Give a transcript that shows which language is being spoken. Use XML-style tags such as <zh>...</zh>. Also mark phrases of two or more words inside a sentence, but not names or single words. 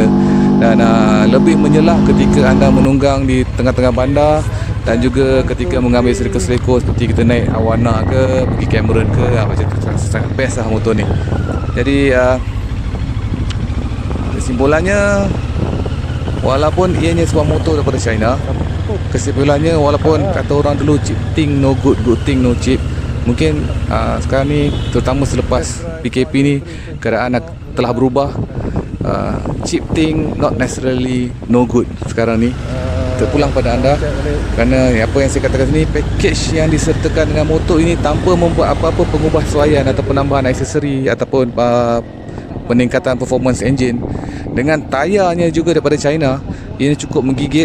<ms>Dan lebih menyelah ketika anda menunggang di tengah-tengah bandar, dan juga ketika mengambil serika-serika seperti kita naik Awana ke, pergi Cameron ke, macam tu. Sangat best lah motor ni. Jadi kesimpulannya, walaupun ianya sebuah motor daripada China, kesimpulannya walaupun kata orang dulu</ms> <en>cheap thing no good, good thing no cheap,</en> <ms>mungkin sekarang ni, terutama selepas PKP ni, keadaan telah berubah.</ms> <en>Cheap thing not necessarily no good</en> <ms>sekarang ni. Terpulang pada anda, kerana apa yang saya katakan sini, package yang disertakan dengan motor ini tanpa membuat apa-apa pengubahsuaian atau penambahan aksesori ataupun peningkatan</ms> <en>performance engine,</en> <ms>dengan tayarnya juga daripada China, ini cukup menggigit.</ms>